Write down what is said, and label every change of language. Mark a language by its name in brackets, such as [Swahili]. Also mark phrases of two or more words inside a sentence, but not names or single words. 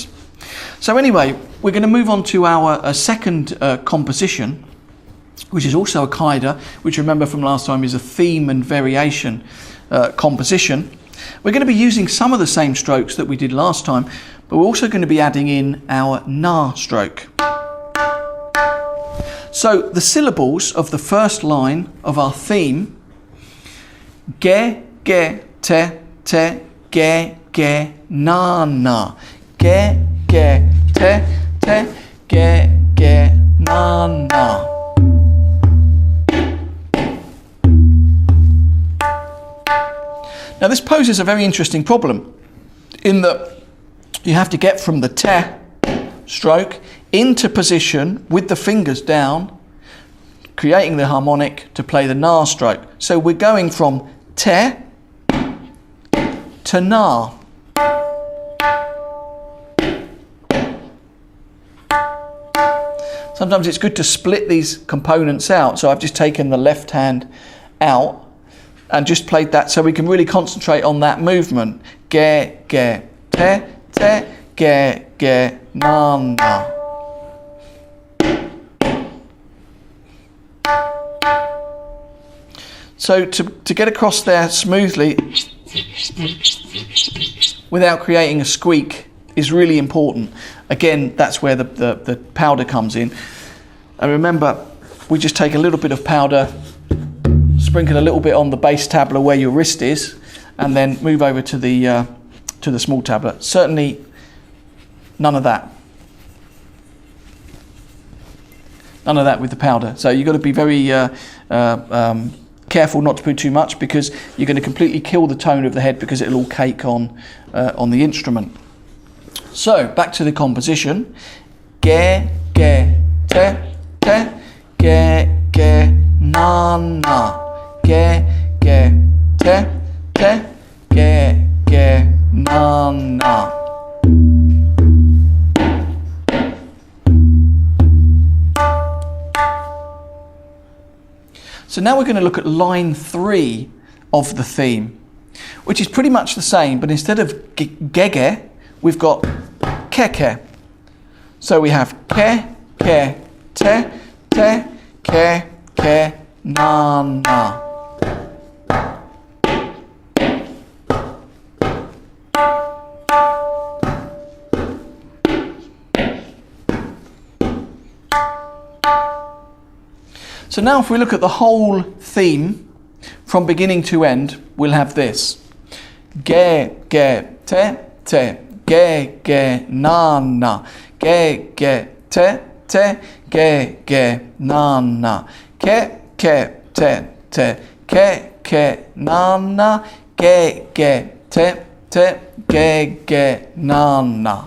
[English] So anyway, we're going to move on to our second composition, which is also a kaida, which remember from last time is a theme and variation composition. We're going to be using some of the same strokes that we did last time, but we're also going to be adding in our na stroke. So the syllables of the first line of our theme, ge, ge, te, te, ge, ge, na, na. Ge, ge, te, te, ge, ge, na, na. Now this poses a very interesting problem in that you have to get from the te stroke into position with the fingers down, creating the harmonic to play the na stroke. So we're going from te to na. Sometimes it's good to split these components out. So I've just taken the left hand out and just played that so we can really concentrate on that movement. Ge, ge, te, te, ge, ge, na, na. So to get across there smoothly without creating a squeak is really important. Again, that's where the powder comes in. And remember, we just take a little bit of powder, sprinkle a little bit on the bass tabla where your wrist is, and then move over to the small tabla. Certainly none of that. None of that with the powder. So you've got to be very careful not to put too much, because you're going to completely kill the tone of the head, because it'll all cake on the instrument. So back to the composition. Ge, ge, te, te, ge, ge, na, na. Ge, ge, te, te, ge, ge, na, na. So now we're going to look at line 3 of the theme, which is pretty much the same, but instead of gege, we've got keke. So we have ke, ke, te, te, ke, ke, na, na. So now if we look at the whole theme from beginning to end, we'll have this. Ge, ge, te, te, ge, ge, na, na. Ge, ge, te, te, ge, ge, na, na. Ke, ke, te, te, ke, ke, na, na. Ge, ge, te, te, ge, ge, na, na.